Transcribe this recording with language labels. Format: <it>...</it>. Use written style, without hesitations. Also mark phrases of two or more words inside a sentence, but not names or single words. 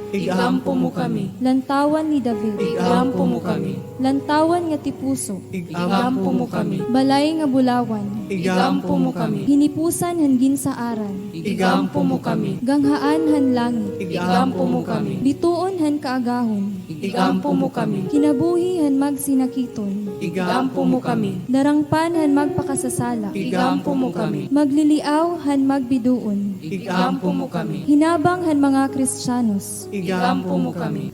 <war>Igampo mo kami. lantawan ni David, Igampo mo kami. lantawan nga tipuso, Igampo mo kami. balay nga bulawan, Igampo mo kami. hinipusan han ginsaaran, Igampo mo kami. ganghaan han langit, Igampo mo kami. bituon han kaagahon, Igampo mo kami. kinabuhi han magsinakiton, Igampo mo kami. darangpan han magpakasasala, Igampo mo kami. magliliaw han magbiduon, Igampo mo kami. hinabang han mga Kristyanos, Igampo mo kami.</war>